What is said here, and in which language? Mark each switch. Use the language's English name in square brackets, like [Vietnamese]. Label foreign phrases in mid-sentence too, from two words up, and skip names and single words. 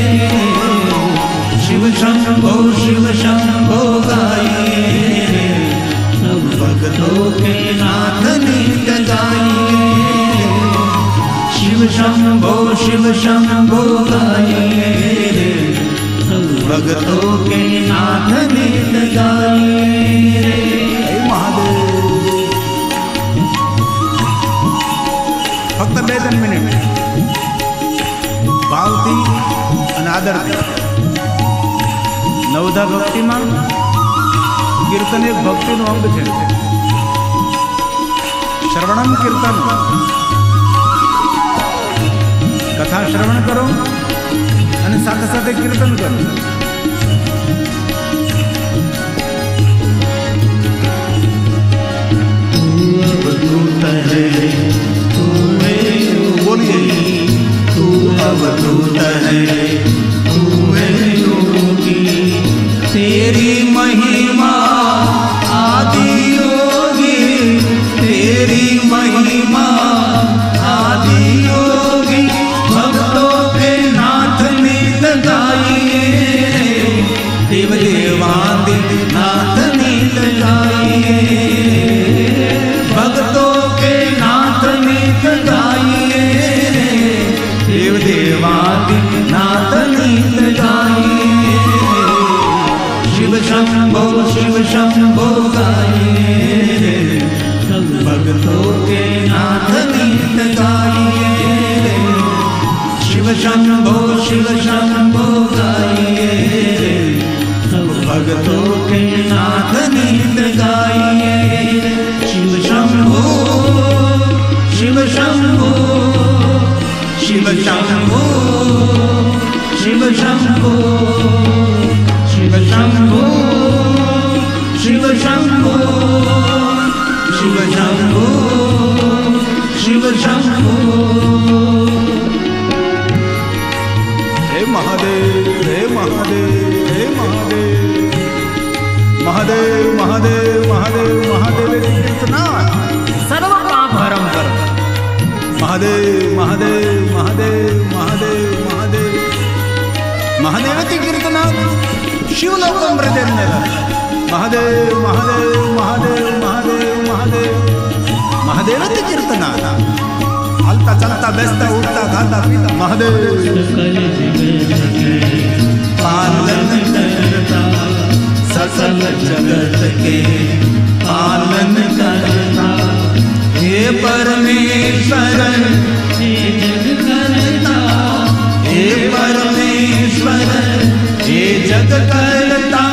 [Hindi] शिव शंभो गाइए रे सब भक्तों के नाथ नित्य गाइए. शिव शंभो गाइए रे सब भक्तों के नाथ नित्य गाइए. [Gujarati] હે મહાદેવ. ફક્ત 2-3 મિનિટ ભાવથી અને આદરથી. નવધા ભક્તિમાં કીર્તન એક ભક્તિનું અંગ છે. [Sanskrit] श्रवणम कीर्तन, [Gujarati] કથા શ્રવણ કરો અને સાથે સાથે કીર્તન કરો. [Hindi] बोलिए तू अवधूत है तू है योगी. तेरी महिमा आदि योगी. तेरी महिमा आदि योगी. भक्तों के नाथ नित गाइए देव देवादि नाथ नित गाइए. भक्तों के नाथ नित गाइए देव देवादि नाथ नित गाइए. शिव शंभो गाइए सब भक्तों के नाथ नित गाइए. शिव शंभो गाइए सब भक्तों के नाथ नित गाइए. शिव शंभो शिव शंभो शिव शंभो शिव शंभो शिव शंभो शिव शंभो शिव शंभो शिव शंभो. હે મહાદેવ, હે મહાદેવ, હે મહાદેવ. [Sanskrit] महादेव महादेव महादेव महादेव कीर्तना सर्व पापहरम कर. महादेव महादेव महादेव महादेव महादेव महादेवती कीर्तना शिवलोकम प्रजन्यर. महादेव महादेव महादेव महादेव महादेव महादेवती कीर्तना. [Gujarati] હાલતા ચાલતા બેસતા ઉઠતા ખાતા પીતા મહાદેવ. [Hindi] पालन करता सकल जगत के पालन करता. हे परमेश्वर हे जग करता. हे परमेश्वर हे जग करता.